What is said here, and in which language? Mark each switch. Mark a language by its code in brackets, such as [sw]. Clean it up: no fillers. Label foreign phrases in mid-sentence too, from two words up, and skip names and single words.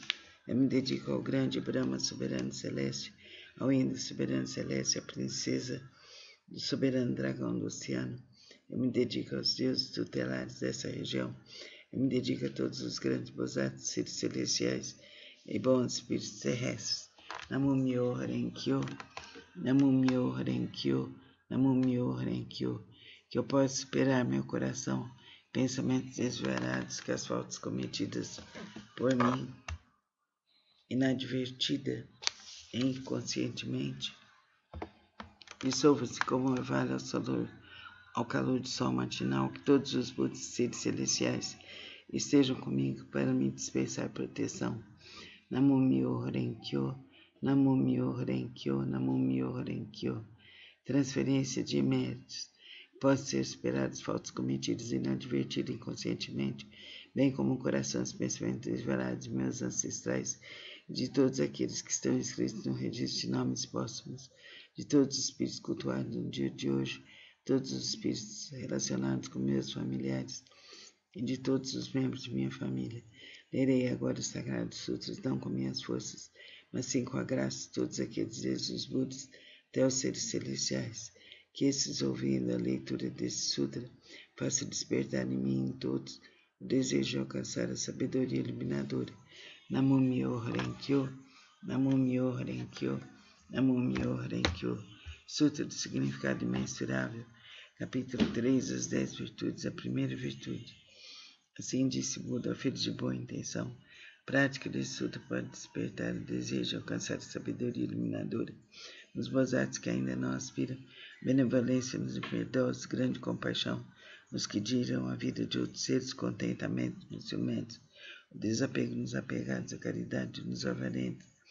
[pt] Eu me dedico ao grande Brahma, soberano celeste, ao Indo, soberano celeste, à princesa do soberano dragão do oceano. Eu me dedico aos deuses tutelares dessa região. Eu me dedico a todos os grandes Bosatsus, seres celestiais e bons espíritos terrestres. [ja] 南無妙法蓮華経、南無妙法蓮華経、南無妙法蓮華経. [pt] Que eu possa superar meu coração, pensamentos desvarados, que as faltas cometidas por mim, inadvertida e inconscientemente, dissolva-se como um orvalho ao calor do sol matinal, que todos os Budas seres celestiais estejam comigo para me dispensar proteção. [ja] 南無妙法蓮華経、南無妙法蓮華経、南無妙法蓮華経. [pt] Transferência de méritos. Posso ser superados faltas cometidas inadvertidas inconscientemente, bem como o coração dos pensamentos desvelados de meus ancestrais e de todos aqueles que estão inscritos no registro de nomes póstumos, de todos os espíritos cultuados no dia de hoje, todos os espíritos relacionados com meus familiares e de todos os membros de minha família. Lerei agora os sagrados sutras, não com minhas forças, mas sim com a graça de todos aqueles, desde os Budas até os seres celestiais, que esses, ouvindo a leitura desse sutra, façam despertar em mim e em todos o desejo de alcançar a sabedoria iluminadora. [ja] 南無妙法蓮華経、南無妙法蓮華経、南無妙法蓮華経. [pt] Sutra do significado imensurável, capítulo 3, as 10 virtudes, a primeira virtude. Assim disse Buda, filho de boa intenção. A prática desse sutra pode despertar o desejo de alcançar a sabedoria iluminadora nos Bosatsus que ainda não aspiram, benevolência nos impiedosos, grande compaixão nos que giram a vida de outros seres, contentamento nos ciumentos, o desapego nos apegados, a caridade nos avarentos,